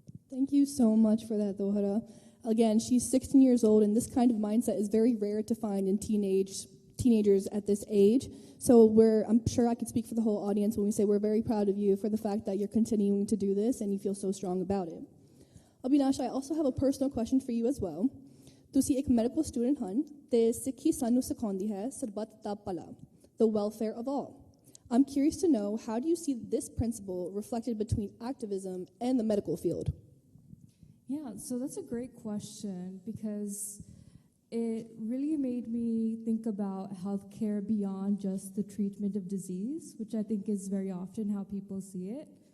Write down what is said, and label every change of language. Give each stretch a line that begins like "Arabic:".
English: Thank you so much for that, Votta. Again, she's 16 years old, and this kind of mindset is very rare to find in teenagers at this age. So I'm sure I could speak for the whole audience when we say we're very proud of you for the fact that you're continuing to do this and you feel so strong about it. Abhinash, I also have a personal question for you as well.
Punjabi: ਤੁਸੀਂ ਇੱਕ medical student ਹਨ ਤੇ ਸਿੱਖੀ ਸਾਨੂੰ ਸਿਖਾਉਂਦੀ ਹੈ ਸਰਬੱਤ ਦਾ ਭਲਾ,
English: the welfare of all. I'm curious to know, how do you see this principle reflected between activism and the medical field? Yeah, so that's a great question because it really made me think about healthcare beyond just the treatment of disease, which I think is very often how people see it.